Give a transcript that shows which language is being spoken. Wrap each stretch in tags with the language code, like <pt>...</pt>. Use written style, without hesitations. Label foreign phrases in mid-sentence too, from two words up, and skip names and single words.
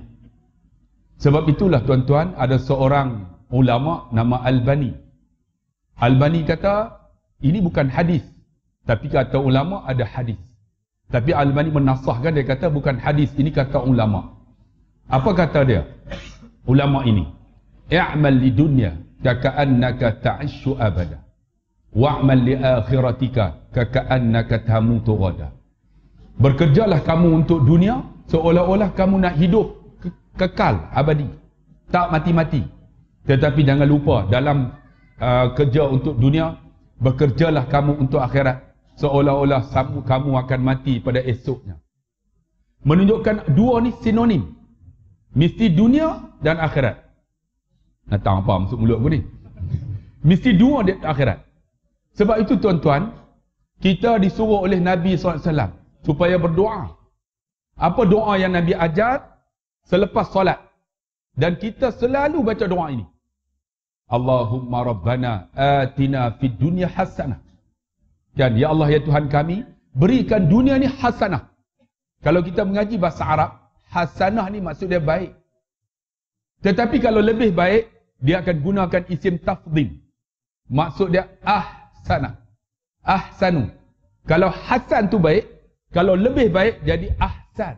<ms>Sebab itulah tuan-tuan, ada seorang ulama nama Albani. Albani kata ini bukan hadis, tapi kata ulama ada hadis. Tapi Albani menasahkan, dia kata bukan hadis, ini kata ulama. Apa kata dia? Ulama ini,</ms> <ar>اعمل لدنيا كأنك تعيش أبدا واعمل لآخرتك كأنك تموت غدا.</ar> <ms>Bekerjalah kamu untuk dunia seolah-olah kamu nak hidup kekal abadi, tak mati-mati. Tetapi jangan lupa, dalam kerja untuk dunia, bekerjalah kamu untuk akhirat seolah-olah kamu akan mati pada esoknya. Menunjukkan dua ni sinonim, mesti dunia dan akhirat. Datang apa masuk mulut aku ni? Mesti dua di akhirat. Sebab itu tuan-tuan, kita disuruh oleh Nabi SAW supaya berdoa. Apa doa yang Nabi ajar selepas solat? Dan kita selalu baca doa ini.</ms> <ar>اللهم ربنا آتنا في الدنيا حسنة.</ar> <ms>Dan ya Allah, ya Tuhan kami, berikan dunia ni hasanah. Kalau kita mengaji bahasa Arab, hasanah ni maksud dia baik. Tetapi kalau lebih baik, dia akan gunakan</ms> <ar>اسم تفضيل.</ar> <ms>Maksud dia ahsanah. Ahsanu. Kalau hasan tu baik, kalau lebih baik jadi ahsan.</ms>